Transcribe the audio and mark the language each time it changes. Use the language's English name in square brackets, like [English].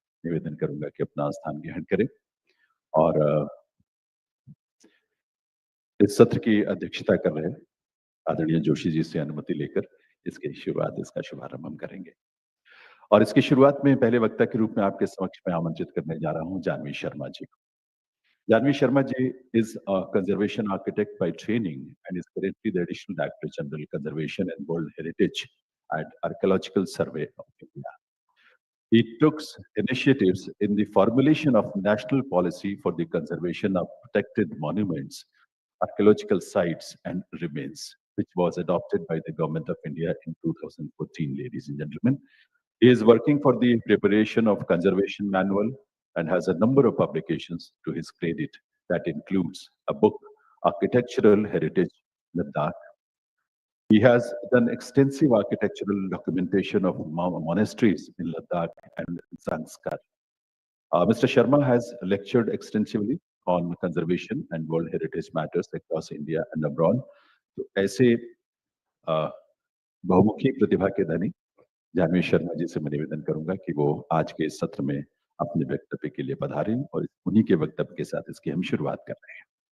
[Hindi] निवेदन करूंगा कि अपना स्थान ग्रहण करें और इस सत्र की अध्यक्षता कर रहे आदरणीय जोशी जी से अनुमति लेकर इसका शुभारंभ हम करेंगे। और इसकी शुरुआत में पहले वक्ता के रूप में आपके समक्ष में आमंत्रित करने जा रहा हूं जानवी शर्मा जी को। [English] Janhwij Sharma ji is a conservation architect by training and is currently the Additional Director General Conservation and World Heritage at Archaeological Survey of India. He took initiatives in the formulation of national policy for the conservation of protected monuments, archaeological sites and remains, which was adopted by the Government of India in 2014, ladies and gentlemen. He is working for the preparation of conservation manual and has a number of publications to his credit that includes a book, Architectural Heritage Ladakh. He has done extensive architectural documentation of monasteries in Ladakh and Zanskar. Mr. Sharma has lectured extensively on conservation and World Heritage matters across India and abroad. [Hindi] तो ऐसे बहुमुखी प्रतिभा के धनी जानवी शर्मा जी से मैं निवेदन करूंगा कि वो आज के इस सत्र में अपने वक्तव्य के लिए पधारें और उन्हीं के वक्तव्य के साथ इसकी हम शुरुआत कर रहे हैं।